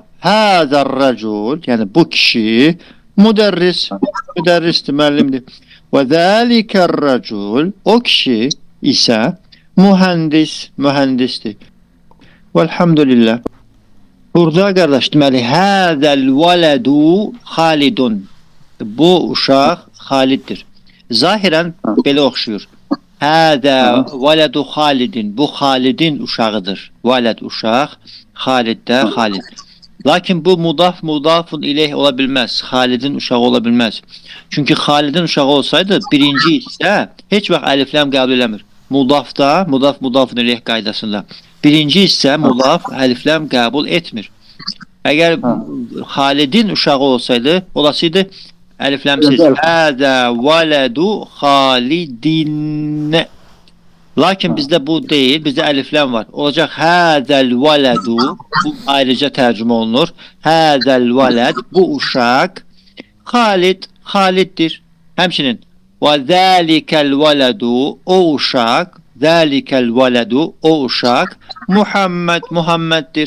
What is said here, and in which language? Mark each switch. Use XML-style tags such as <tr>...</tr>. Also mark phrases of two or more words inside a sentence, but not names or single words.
<ar>هذا رجل,</ar> <tr>yani bu kişi müderris.</tr> <az>Müderristir, müəllimdir.</az> <ar>وذلك رجل,</ar> <az>o kişi ise mühendis, mühendistir. Velhamdülillah. Burada kardeş deməli</az> <ar>هذا الولد خالد.</ar> <az>Bu uşaq Haliddir. Zahiren belə oxşuyur.</az> <ar>هذا ولد خالد.</ar> <az>Bu Halidin uşağıdır. Veled uşaq, Halid de Halid. Lakin bu</az> <ar>مضاف إليه</ar> <az>ola bilməz. Halidin uşağı ola bilməz. Çünkü Halidin uşağı olsaydı birinci ise heç vaxt əlifləm qəbul eləmir. Mudafda,</az> <ar>مضاف إليه</ar> <az>qaydasında. Birinci ise mudaf əlifləm qəbul etmir.</az> <tr>Eğer Halidin uşağı olsaydı, olasıydı əlifləmsiz.</tr> <ar>هذا ولد خالد.</ar> <tr>Lakin bizde bu değil, bizde əlifləm var.</tr> <az>Olacak</az> <ar>هذا الولد,</ar> <az>bu ayrıca tərcümə olunur.</az> <ar>هذا الولد,</ar> <az>bu uşaq Haliddir. Həmçinin</az> <ar>وذلك الولد,</ar> <az>o uşaq,</az> <ar>ذلك الولد,</ar> <az>o uşaq Muhammeddir.</az>